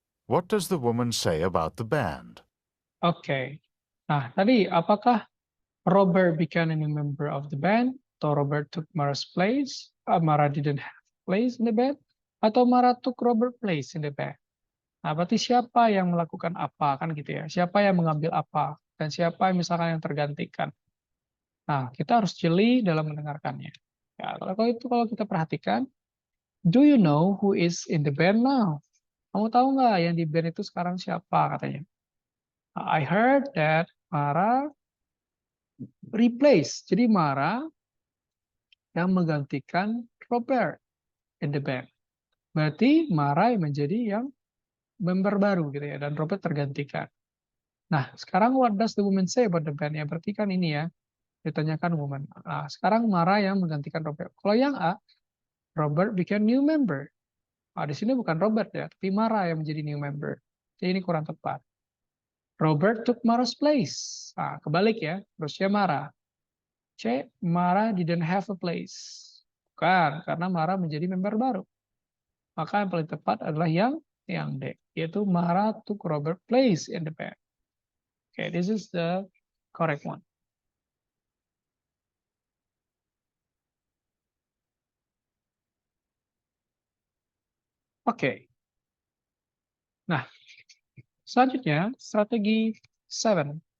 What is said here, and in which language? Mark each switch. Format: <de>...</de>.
<en>What does the woman say about the band?</en> <id>Oke. Nah, tadi apakah</id> <en>Robert became a new member of the band?</en> <id>Atau</id> <en>Robert took Mara's place? Mara didn't have a place in the band?</en> <id>Atau</id> <en>Mara took Robert's place in the band?</en> <id>Nah, berarti siapa yang melakukan apa, kan gitu ya. Siapa yang mengambil apa, dan siapa misalkan yang tergantikan. Nah, kita harus jeli dalam mendengarkannya. Ya, kalau kita perhatikan,</id> <en>do you know who is in the band now?</en> <id>Kamu tahu nggak yang di band itu sekarang siapa katanya?</id> <en>I heard that Mara replace.</en> <id>Jadi Mara yang menggantikan Robert</id> <en>in the band.</en> <id>Berarti Mara yang menjadi yang member baru gitu ya, dan Robert tergantikan. Nah, sekarang</id> <en>what does the woman say about the band?</en> <id>Ya, berarti kan ini ya, ditanyakan woman. Nah, sekarang Mara yang menggantikan Robert. Kalau yang A,</id> <en>Robert became new member.</en> <id>Nah, di sini bukan Robert ya, tapi Mara yang menjadi</id> <en>new member.</en> <id>Jadi ini kurang tepat.</id> <en>Robert took Mara's place.</en> <id>Nah, kebalik ya, terusnya Mara.</id> <en>C, Mara didn't have a place.</en> <id>Bukan, karena Mara menjadi member baru. Maka yang paling tepat adalah yang D, yaitu</id> <en>Mara took Robert's place in the band. Okay, this is the correct one.</en> <id>Oke. Nah, selanjutnya strategi 7.</id>